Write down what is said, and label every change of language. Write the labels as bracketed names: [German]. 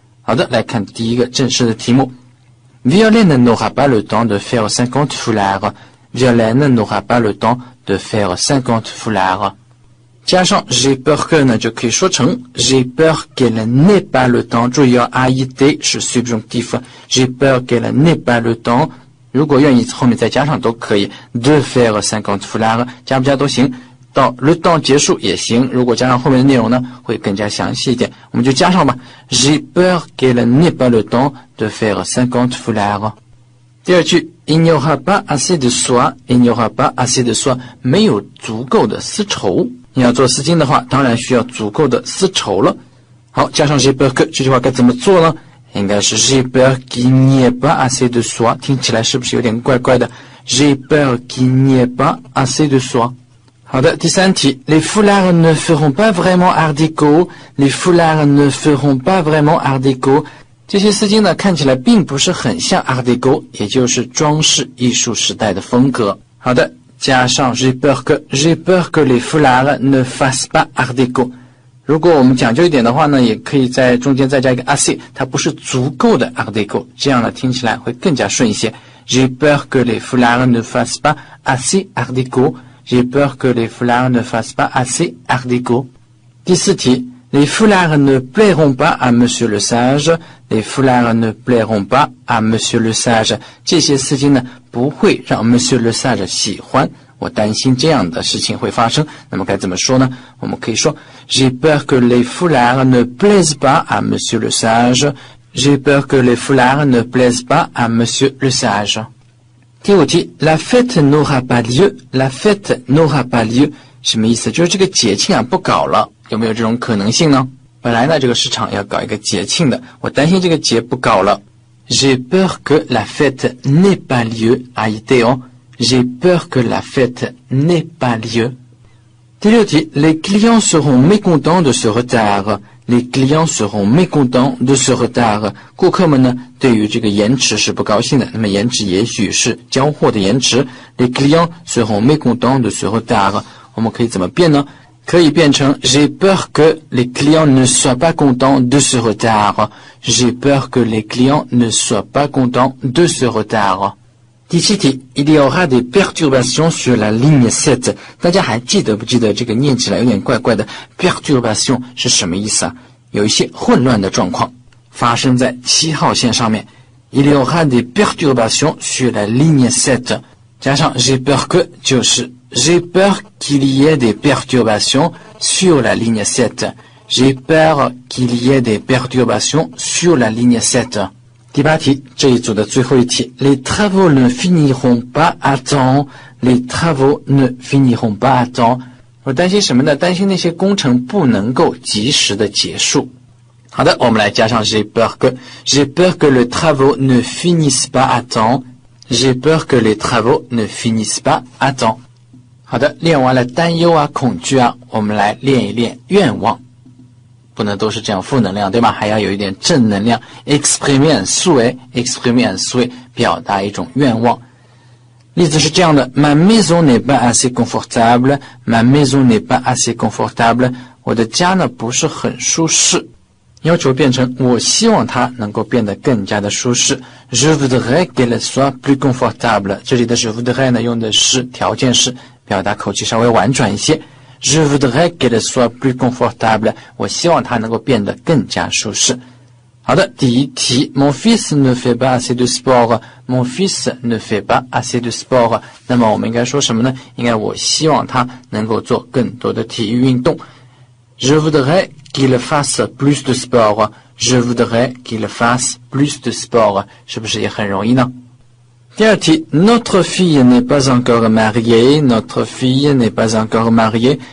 [Chinese] 好的，来看第一个正式的题目。 [French] Violaine n'aura pas le temps de faire 50 foulards. Violaine n'aura pas le temps de faire 50 foulards. [Chinese] 加上 [French] j'ai peur que 呢就可以说成 j'ai peur qu'elle n'ait pas le temps。 [Chinese] 注意AIT 是 subjonctif， [French] j'ai peur qu'elle n'ait pas le temps， 如果愿意后面再加上都可以， de faire 50 foulards [Chinese] 加不加都行，到 le temps 结束也行，如果加上后面的内容呢会更加详细一点，我们就加上吧， j'ai peur qu'elle n'ait pas le temps de faire 50 foulards。第二句 [French] il n'y aura pas assez de soie， il n'y aura pas assez de soie， [Chinese] 没有足够的丝绸。你要做丝巾的话当然需要足够的丝绸了。好，加上 j'ai peur que 这句话该怎么做呢？应该是 [French] j'ai peur qu'il n'y ait pas assez de soie， [Chinese] 听起来是不是有点怪怪的？ [French] j'ai peur qu'il n'y ait pas assez de soie。 [Chinese] 好的，第三题 [French] les foulards ne feront pas vraiment art déco， les foulards ne feront pas vraiment art déco。 [Chinese] 这些丝巾呢看起来并不是很像 art déco， 也就是装饰艺术时代的风格。好的，加上 [French] j'ai peur que les foulards ne fassent pas art déco。 [Chinese] 如果我们讲究一点的话呢，也可以在中间再加一个 assez， 它不是足够的 art déco， 这样呢听起来会更加顺一些。 [French] j'ai peur que les foulards ne fassent pas assez art déco。J'ai peur que les foulards ne fassent pas assez art déco。 [Chinese] 第四题 [French] les foulards ne plairont pas à monsieur le sage， les foulards ne plairont pas à monsieur le sage。 [Chinese] 这些丝巾呢不会让 monsieur le sage 喜欢，我担心这样的事情会发生。那么该怎么说呢？我们可以说 [French] j'ai peur que les foulards ne plaisent pas à monsieur le sage， j'ai peur que les foulards ne plaisent pas à monsieur le sage。 [Chinese] 第五题 [French] la fête n'aura pas lieu， la fête n'aura pas lieu [Chinese] 什么意思？就是这个节庆啊不搞了，有没有这种可能性呢？本来呢这个市场要搞一个节庆的，我担心这个节不搞了。 [French] j'ai peur que la fête n'ait pas lieu AIT [Chinese] 哦， [French] j'ai peur que la fête n'ait pas lieu。 [Chinese] 第六题 [French] les clients seront mécontents de ce retard，Les clients seront mécontents de ce retard。 [Chinese] 顾客们呢对于这个延迟是不高兴的，那么延迟也许是交货的延迟。 [French] Les clients seront mécontents de ce retard。 [Chinese] 我们可以怎么变呢？可以变成 [French] j'ai peur que les clients ne soient pas contents de ce retard。 J'ai peur que les clients ne soient pas contents de ce retard。 [Chinese] 第七题 [French] il y aura des perturbations sur la ligne 7。 [Chinese] 大家还记得不记得这个念起来有点怪怪的 perturbation 是什么意思啊？有一些混乱的状况发生在7号线上面。 [French] il y aura des perturbations sur la ligne 7， 加上 j'ai peur que 就是 j'ai peur qu'il y ait des perturbations sur la ligne 7。 j'ai peur qu'il y ait des perturbations sur la ligne 7。 [Chinese] 第八题，这一组的最后一题 [French] les travaux ne finiront pas à temps， les travaux ne finiront pas à temps。 [Chinese] 我担心什么呢？担心那些工程不能够及时的结束。好的，我们来加上 [French] j'ai peur que les travaux ne finissent pas à temps， j'ai peur que les travaux ne finissent pas à temps。 [Chinese] 好的，练完了担忧啊恐惧啊，我们来练一练愿望。不能都是这样负能量，对吧？还要有一点正能量 exprimer un souhait 表达一种愿望。例子是这样的 [French] Ma maison n'est pas assez confortable， Ma maison n'est pas assez confortable， [Chinese] 我的家呢不是很舒适。要求变成我希望它能够变得更加的舒适 [French] Je voudrais qu'elle soit plus confortable。 [Chinese] 这里的 Je voudrais 呢用的是条件式，表达口气稍微婉转一些。 [French] Je voudrais qu'elle soit plus confortable， [Chinese] 我希望它能够变得更加舒适。好的，第一题 [French] Mon fils ne fait pas assez de sport. Mon fils ne fait pas assez de sport. [Chinese] 那么我们应该说什么呢？应该我希望他能够做更多的体育运动。 [French] Je voudrais qu'il fasse plus de sport. Je voudrais qu'il fasse plus de sport. [Chinese] 是不是也很容易呢？第二题 [French] Notre fille n'est pas encore mariée. Notre fille n'est pas encore mariée.